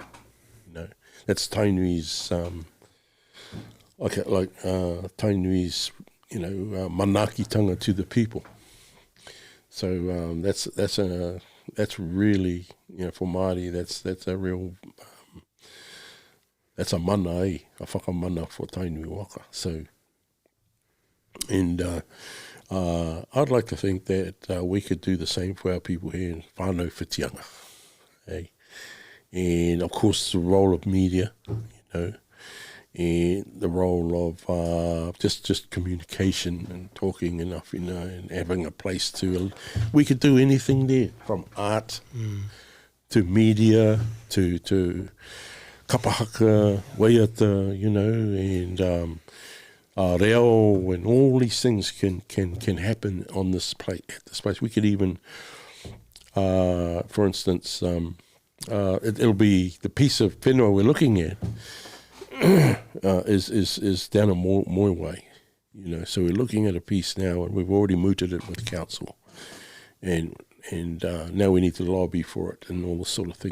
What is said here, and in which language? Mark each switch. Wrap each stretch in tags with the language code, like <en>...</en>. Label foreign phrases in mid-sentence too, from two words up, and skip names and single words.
<en>That's Tainui's Tainui's manakitanga to the people. So that's really for Māori that's a real that's a</en> <mi>mana a whakamana</mi> <en>for Tainui waka. So and I'd like to think that we could do the same for our people here in whānau Whitianga. And of course the role of media, and the role of just communication and talking enough, and having a place to. We could do anything there, from art to media to kapahaka, waiata, and reo, and all these things can happen on this place. At this place, we could even, for instance, it'll be the piece of whenua we're looking at. Is down a Moi way, So we're looking at a piece now, and we've already mooted it with council, and now we need to lobby for it and all this sort of thing.</en>